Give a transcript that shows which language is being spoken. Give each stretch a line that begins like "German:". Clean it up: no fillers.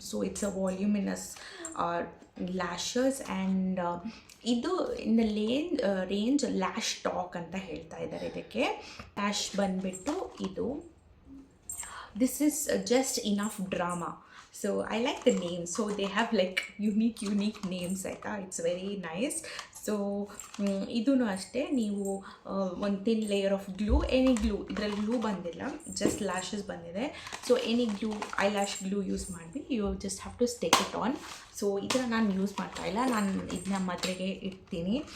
English: So it's a voluminous lashes. And ಇದು in the range lash talk
Kannada: ಅಂತ ಹೇಳ್ತಾ ಇದ್ದಾರೆ ಇದಕ್ಕೆ.
English: lash
Kannada: ಬಂದುಬಿಟ್ಟು ಇದು,
English: This is just enough drama. So I like the name. So they have like unique names
Kannada: ಆಯಿತಾ.
English: It's very nice. So
Kannada: ಇದೂ ಅಷ್ಟೇ. ನೀವು ಒಂದು
English: thin layer of glue, any glue,
Kannada: ಇದರಲ್ಲಿ
English: glue
Kannada: ಬಂದಿಲ್ಲ,
English: just lashes
Kannada: ಬಂದಿದೆ.
English: so any glue, eyelash glue use
Kannada: ಮಾಡಿ
English: You just have to stick it on.
Kannada: So ಇದನ್ನು ನಾನು ಯೂಸ್ ಮಾಡ್ತಾಯಿಲ್ಲ, ನಾನು ಇದನ್ನ ಮದುವೆಗೆ ಇಡ್ತೀನಿ.